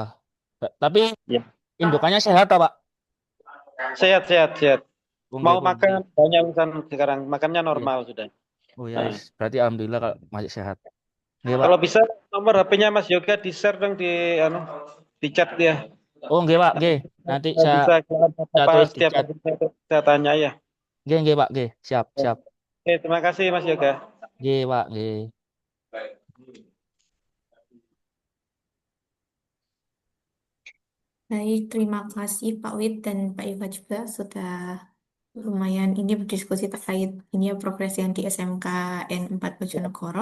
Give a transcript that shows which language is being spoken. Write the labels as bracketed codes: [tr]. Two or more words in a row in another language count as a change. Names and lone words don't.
[id] Tapi Ya. indukannya sehat toh, Pak? Sehat sehat sehat. Bung Mau Bung. makan banyak urusan sekarang, makannya Iya. normal sudah. Oh ya, Nah, berarti alhamdulillah kalau masih sehat. Nggih, Pak. kalau bisa nomor HP-nya Mas Yoga di-share dong di chat dia. Oh, nggih, Pak, nggih. Nanti Kalau bisa kalau ada saya apa tulis di setiap chat. hari saya tanya ya. [jv] Nggih, nggih, Pak, nggih. [id] Siap, siap. Oke, terima kasih Mas Yoga. Nggih, Pak, nggih. Baik, terima kasih Pak Wid dan Pak Iva juga sudah lumayan ini berdiskusi terkait ini ya progres yang di SMK N4 Bojonegoro.